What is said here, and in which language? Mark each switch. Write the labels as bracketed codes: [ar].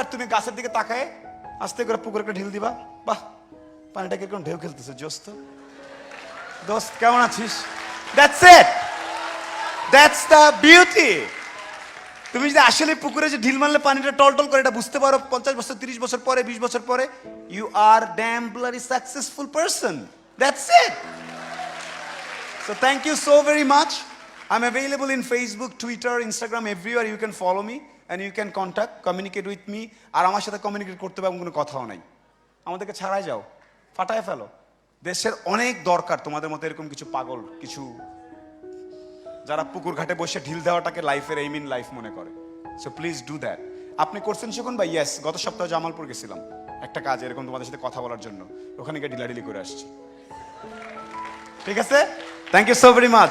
[bn] আর তুমি গাছের দিকে তাকায় আস্তে করে পুকুরে একটা ঢিল দিবা, বাহ পানিটা কিরকম ঢেউ খেলতেছে, জোস্ত দোস্ত কেমন আছিস, [en] That's it, that's the beauty. [bn] তুমি যদি আসলে পুকুরে যে ঢিল মারলে পানিটা টলটল করে এটা বুঝতে পারো 50 বছর 30 বছর পরে 20 বছর পরে, [en] You are damn bloody successful person, that's it. So thank you so very much. I'm available in Facebook, Twitter, Instagram, everywhere. You can follow me and you can contact, communicate with me. [bn] আর আমার সাথে communicate করতে হবে এমন কোনো কথাও নাই। আমাদেরকে ছাড়াই যাও, ফাটায় ফেলো। দেশের অনেক দরকার তোমাদের মতো এরকম কিছু পাগল, কিছু যারা পুকুর ঘাটে বসে ঢিল দেওয়াটাকে লাইফের এইম ইন লাইফ মনে করে। [en] So please do that. [bn] আপনি করছেন শিখুন ভাই? ইয়েস, গত সপ্তাহে জামালপুর গেছিলাম একটা কাজ এরকম তোমাদের সাথে কথা বলার জন্য, ওখানে গিয়ে ঢিলাঢিলি করে আসছি। ঠিক আছে, [en] Thank you so very much.